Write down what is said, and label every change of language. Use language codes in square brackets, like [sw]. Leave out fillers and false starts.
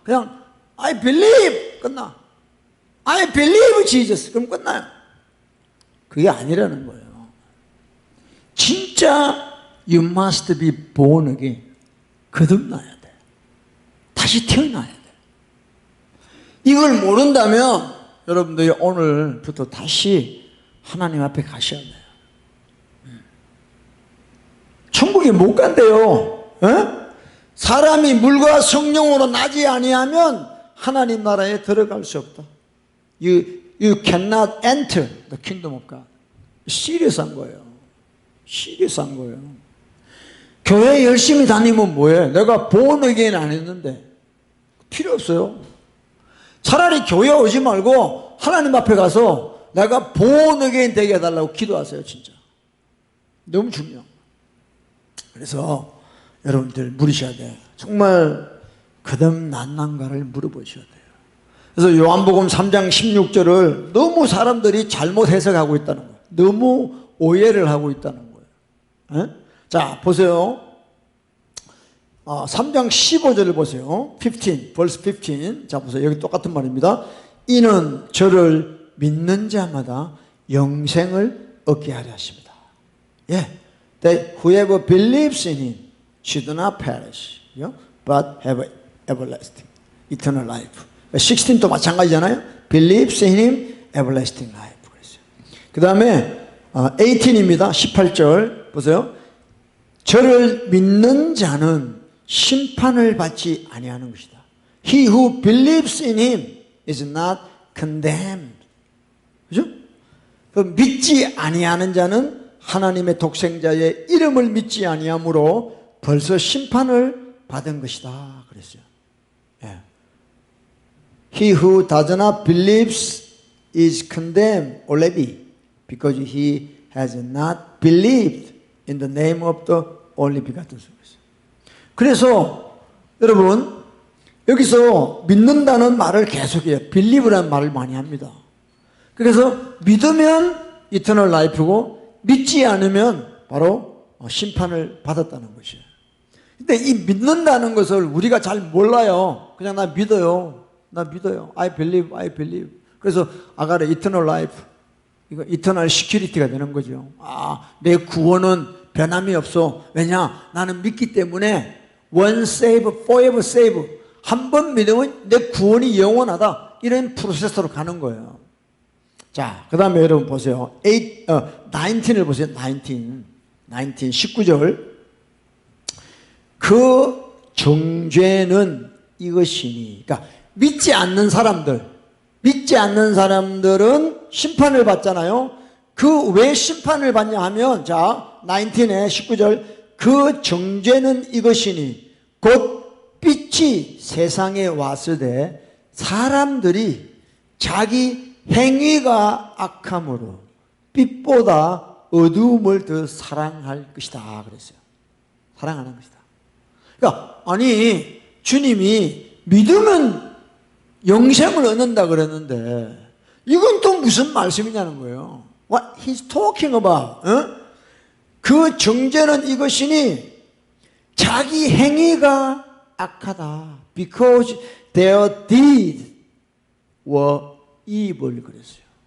[en] 그냥, I believe! [ko] 끝나. [en] I believe Jesus! [ko] 그럼 끝나요. 그게 아니라는 거예요. [en] 진짜 you must be born again. [ko] 거듭나야 돼. 다시 태어나야 돼. 이걸 모른다면 여러분들이 오늘부터 다시 하나님 앞에 가셔야 돼요. 천국에 못 간대요. 사람이 물과 성령으로 나지 아니하면 하나님 나라에 들어갈 수 없다. [en] You cannot enter the kingdom of God. [ko] 시리어스한 거예요. 시리어스한 거예요. 교회 열심히 다니면 뭐해? 내가 born again 안 했는데 필요 없어요. 차라리 교회 오지 말고 하나님 앞에 가서 내가 born again 되게 해달라고 기도하세요. 진짜 너무 중요해요. 그래서 여러분들 물으셔야 돼요. 정말 거듭났는가를 물어보셔야 돼요. 그래서 요한복음 3장 16절을 너무 사람들이 잘못 해석하고 있다는 거예요. 너무 오해를 하고 있다는 거예요. 자, 보세요. 3장 15절을 보세요. 15, verse 15. 자, 보세요. 여기 똑같은 말입니다. 이는 저를 믿는 자마다 영생을 얻게 하려 하십니다. 예. [en] That whoever believes in him should not perish, but have everlasting, eternal life. [ko] 16도 마찬가지잖아요. [en] Believes in him, everlasting life. [ko] 그 다음에 18입니다. 18절. 보세요. 저를 믿는 자는 심판을 받지 아니하는 것이다. [en] He who believes in him is not condemned. [ko] 그죠? 믿지 아니하는 자는 하나님의 독생자의 이름을 믿지 아니하므로 벌써 심판을 받은 것이다. 그랬어요. 예. [en] He who does not believe is condemned already because he has not believed in the name of the only begotten Son. [ko] 그래서 여러분 여기서 믿는다는 말을 계속해요. believe라는 말을 많이 합니다. 그래서 믿으면 이터널 라이프고 믿지 않으면 바로 심판을 받았다는 것이에요. 근데 이 믿는다는 것을 우리가 잘 몰라요. 그냥 나 믿어요. 나 믿어요. [en] I believe, I believe. [ko] 그래서 아가라 이터널 라이프. 이거 이터널 시큐리티가 되는 거죠. 내 구원은 변함이 없어. 왜냐? 나는 믿기 때문에 [en] one save, forever save. [ko] 한 번 믿으면 내 구원이 영원하다. 이런 프로세스로 가는 거예요. 자, 그 다음에 여러분 보세요. 19을 보세요. 19절. 그 정죄는 이것이니. 그러니까 믿지 않는 사람들은 심판을 받잖아요. 그 왜 심판을 받냐 하면, 자, 19의 19절. 그 정죄는 이것이니 곧 빛이 세상에 왔을 때 사람들이 자기 행위가 악함으로 빛보다 어두움을 더 사랑할 것이다 그랬어요. 사랑하는 것이다. 그러니까 아니 주님이 믿으면 영생을 얻는다 그랬는데 이건 또 무슨 말씀이냐는 거예요. [en] What he's talking about. [ko] 그 정죄는 이것이니 자기 행위가 악하다. [en] Because their deeds were evil 그랬어요.